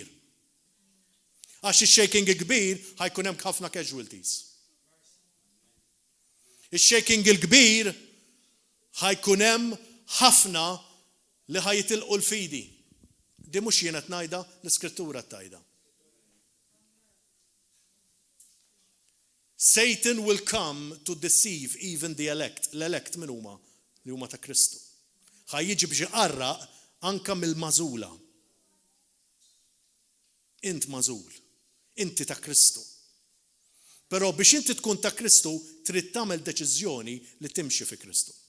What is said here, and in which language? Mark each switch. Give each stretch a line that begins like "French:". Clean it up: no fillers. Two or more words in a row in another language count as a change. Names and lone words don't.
Maltese: Għax ix-shaking il-kbir ħajkun hemm ħafna casualties. Ix-shaking il-kbir ħajkun hemm ħafna li ħajtilqu l-fidi. Di mhux jien qed ngħidha, l-Iskrittura tgħidha.
English: Satan will come to deceive even the elect.
Maltese: L-elect min huma? Li huma ta' Kristu. Ħajjiġi biex iqarraq anke mill-mażula. Int mażul, inti ta' Kristu. Però biex inti tkun ta' Kristu trid tagħmel deċiżjoni li timxi fi Kristu.